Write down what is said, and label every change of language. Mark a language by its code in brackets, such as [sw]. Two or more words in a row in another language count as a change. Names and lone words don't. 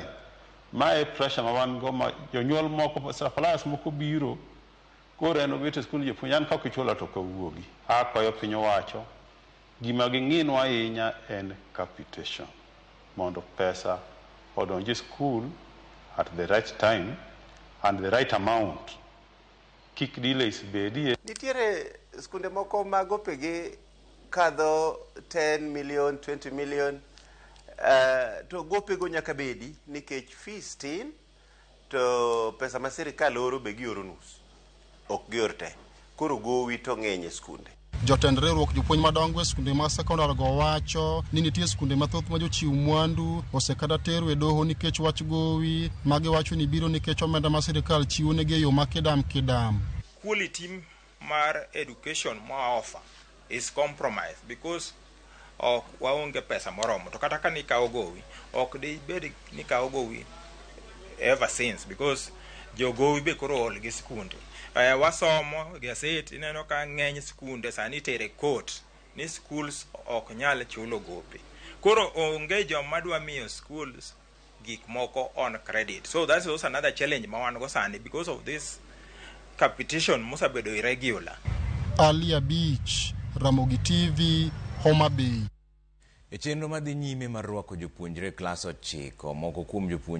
[luo] Mae pressure ma wan go ma jonyuol moko suppliers moko biro koro en obet e skul jopuonj an ka kichulo to kawuogi akwayo piny owacho gima ging'inwa ahinya en capitation mondo pesa odonje skul [en] at the right time and the right amount [luo] kik delays bedie. Nitiere skunde moko magope gi kadho 10 million 20 million to gope go nyaka bedi nikech fees tin to pesa ma sirikal oro be gioro nus ok gior te koro gowi to ng'eny e skunde. Jotend riwruok jopuonj madongo e skunde mag sekondar go wacho ni nitie skunde mathoth ma jochiw mwandu osekada tero e doho nikech wach gowi magi wacho ni biro nikech omenda ma sirikal chiwo negi e yo makidam. Quality mar education ma offer [en] is compromised because [luo] ok waonge pesa moromo to kata ka nikawo gowi ok de bed nikawo gowi [en] ever since because [luo] jogowi be koro ol gi skunde. Wasomo gaset ineno ka ng'eny skunde sani tere court ni schools ok nyal chulo gope. Koro onge joma dwa miyo schools gik moko [en] on credit. So that's also another challenge [luo] ma wan go sani [en] because of this competition mosabedo irregular. [luo] Ali Abich, Ramogi TV, Homa Bay. E chenro madhi nyime mar rwako jopuonjre klas 9 moko kuom jopuonjre